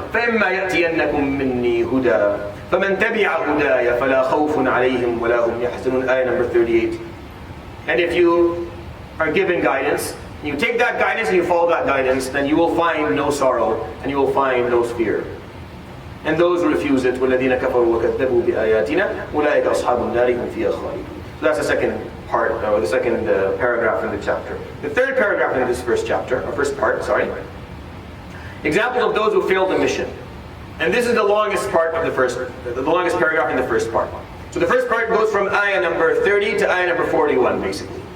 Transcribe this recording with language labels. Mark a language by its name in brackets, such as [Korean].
[Arabic] فَإِمَّا يَأْتِيَنَّكُم مِّنِّي هُدًى فَمَنْ تَبِعَ هُدَايَ فَلَا خَوْفٌ عَلَيْهِمْ وَلَا هُمْ يَحْزَنُونَ. [English] Ayah number 38. And if you are given guidance, you take that guidance and you follow that guidance, then you will find no sorrow and you will find no fear. And those who refuse it, [Arabic] وَالَّذِينَ كَفَرُوا وَكَذَّبُوا بِآيَاتِنَا أُولَٰئِكَ أَصْحَابُ النَّارِ هُمْ فِيهَا خَالِدُونَ. [English] So that's the second part, or the second paragraph in the chapter. The third paragraph in this first chapter, or first part, sorry. Examples of those who failed the mission. And this is the longest part of the longest paragraph in the first part. So the first part goes from ayah number 30 to ayah number 41, basically.